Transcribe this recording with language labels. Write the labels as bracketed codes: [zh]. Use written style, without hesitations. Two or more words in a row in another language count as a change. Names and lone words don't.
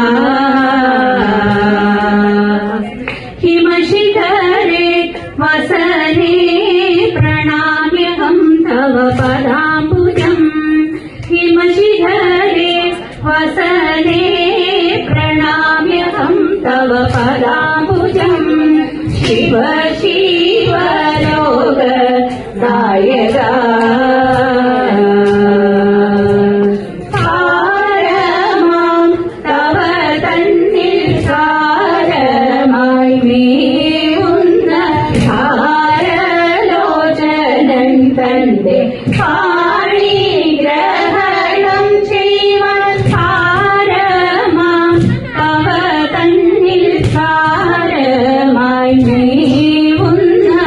[sa] हिमशिखरे वसने प्रणाम्यहं तव पदाम्बुजम् हिमशिखरे वसने प्रणाम्यहं तव पदाम्बुजम् शिव शिव लोक नायका [ml] താരമാം തവ തന്നിൽ താരമായി മേവുന്ന താരലോചനൻ തന്റെ പാണിഗ്രഹണം ചെയ്യുവാൻ താരമാം തവ തന്നിൽ താരമായി മേവുന്ന